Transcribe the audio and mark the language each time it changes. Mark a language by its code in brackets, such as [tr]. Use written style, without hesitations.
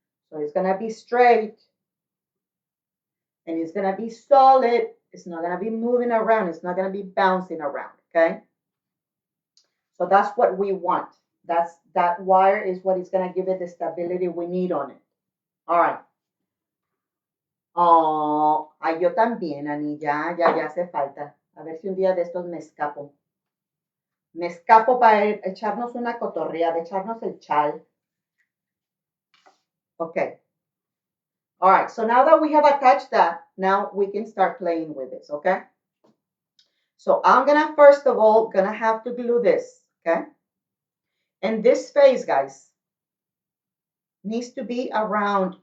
[en] So it's gonna be straight and it's gonna be solid. It's not gonna be moving around. It's not gonna be bouncing around. Okay. So that's what we want. That wire is what is gonna give it the stability we need on it. All right. [es] Oh, ay, yo también, Ani, ya hace falta. A ver si un día de estos me escapo. Me escapo para echarnos una cotorreada, echarnos el chal. [en] Okay. All right. So now that we have attached that, now we can start playing with this. Okay. So I'm gonna first of all gonna have to glue this. Okay. And this face, guys, needs to be around.